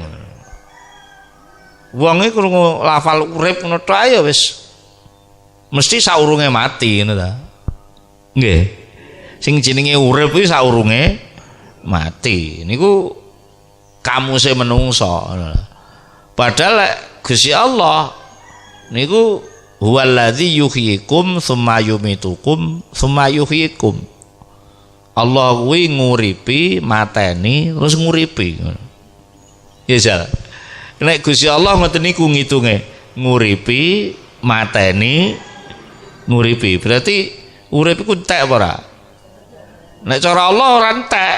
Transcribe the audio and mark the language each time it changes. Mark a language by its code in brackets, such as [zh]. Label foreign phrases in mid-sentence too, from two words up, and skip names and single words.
[jv] Wong iki krungu lafal urip ngono tok ya wis mesti saurunge mati ngono ta. Nggih. Sing jenenge urip kuwi saurunge mati. Niku kamuse menungso. Padahal Gusti Allah niku [ar] هو الذي يحييكم ثم يميتكم ثم يحييكم. [jv] Allah kuwi nguripi, mateni, terus nguripi. Ya jal. Nek Gusti Allah ngoten niku ngitunge, nguripi, mateni, nguripi. Berarti urip iku entek apa ora? Nek cara Allah ora entek.